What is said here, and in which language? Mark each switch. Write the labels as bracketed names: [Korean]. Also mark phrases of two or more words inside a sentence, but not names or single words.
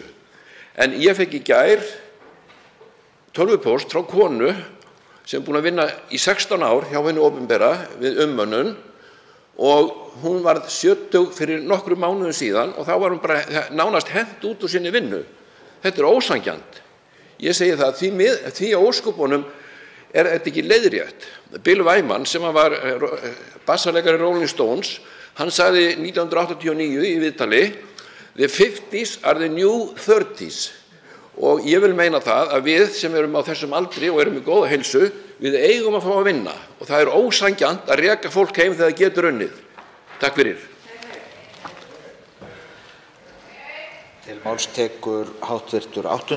[Icelandic] En ég fekk í gær tölvupóst frá konu sem búin að vinna í 16 ár hjá hinu opinbera við umönnun og hún varð 70 fyrir nokkrum mánuðum síðan og þá var hún bara nánast hent út úr sinni vinnu. Þetta ósanngjarnt. Ég segi það því að ósköpunum þetta ekki leiðrétt. Bill Wyman sem var bassaleikari Rolling Stones, hann sagði 1989 í viðtali: [English] "The 50s are the new 30s" [Icelandic] og ég vil meina það að við sem erum á þessum aldri og erum í góða heilsu, við eigum að fá að vinna og það er ósanngjarnt að reka fólk heim þegar það getur unnið. Takk fyrir. Til máls tekur hv. 8.